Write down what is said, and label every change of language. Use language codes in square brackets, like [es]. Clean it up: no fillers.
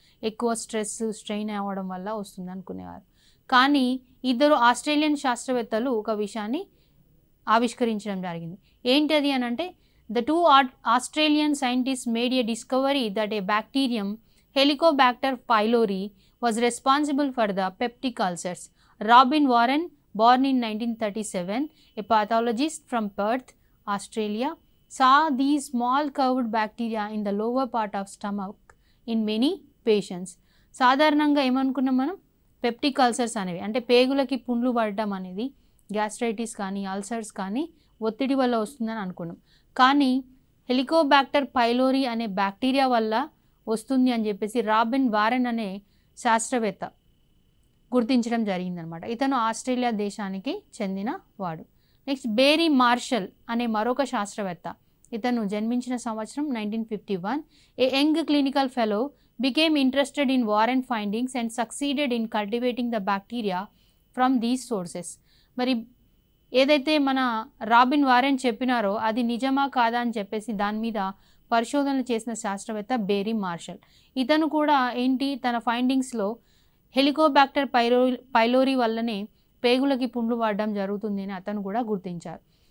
[te] ఎక్కువ stress, strain అవ్వడం వల్ల వస్తుంది అనుకునేవారు. కానీ 2 ఆస్ట్రేలియన్ శాస్త్రవేత్తలు ఒక విషయాన్ని ఆవిష్కరించడం జరిగింది. ఏంటది అని అంటే [en] The 2 Australian scientist made a discovery that a bacterium Helicobacter pylori was responsible for the peptic ulcers. Robin Warren, born in 1937, a pathologist from Perth, Australia, saw these small curved bacteria in the lower part of stomach in many patients. [te] సాధారణంగా ఏమనుకున్నాం మనం, peptic ulcers అనేవి అంటే పేగులకి పుండ్లు పడటం అనేది gastritis కానీ ulcers కానీ ఒత్తిడి వల్ల వస్తుందని అనుకున్నాం. కానీ హెలికోబాక్టర్ పైలోరీ అనే బ్యాక్టీరియా వల్ల వస్తుంది అని చెప్పేసి రాబిన్ వారెన్ అనే శాస్త్రవేత్త గుర్తించడం జరిగిందనమాట. ఇతను ఆస్ట్రేలియా దేశానికి చెందిన వాడు. నెక్స్ట్ బేరీ మార్షల్ అనే మరొక శాస్త్రవేత్త, ఇతను జన్మించిన సంవత్సరం 1951. [en] A young clinical fellow became interested in Warren findings and succeeded in cultivating the bacteria from these sources. [te] మరి ఏదైతే మన రాబిన్ వారెన్ చెప్పినారో అది నిజమా కాదా అని చెప్పేసి దాని మీద పరిశోధనలు చేసిన శాస్త్రవేత్త బేరీ మార్షల్. ఇతను కూడా ఏంటి తన ఫైండింగ్స్లో హెలికోబాక్టర్ పైలోరీ వల్లనే పేగులకి పుండ్లు పడడం జరుగుతుంది అని అతను కూడా గుర్తించారు.